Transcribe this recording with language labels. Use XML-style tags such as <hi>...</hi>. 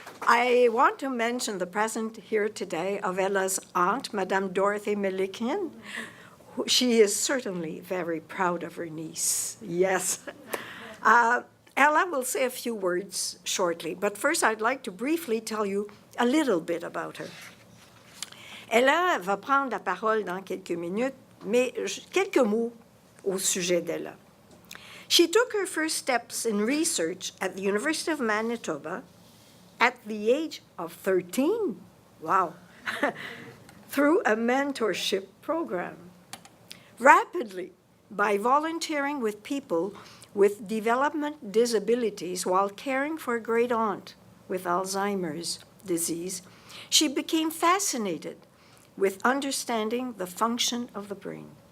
<en>I want to mention the presence here today of Ella's aunt, Madame Dorothy Melikian. She is certainly very proud of her niece. Yes. Ella will say a few words shortly, but first I'd like to briefly tell you a little bit about her.</en> <fr>Ella va prendre la parole dans quelques minutes, mais quelques mots au sujet d'Ella.</fr> <en>She took her first steps in research at the University of Manitoba at the age of 13, wow, through a mentorship program. Rapidly, by volunteering with people with development disabilities while caring for a great aunt with Alzheimer's disease, she became fascinated with understanding the function of the brain.</en>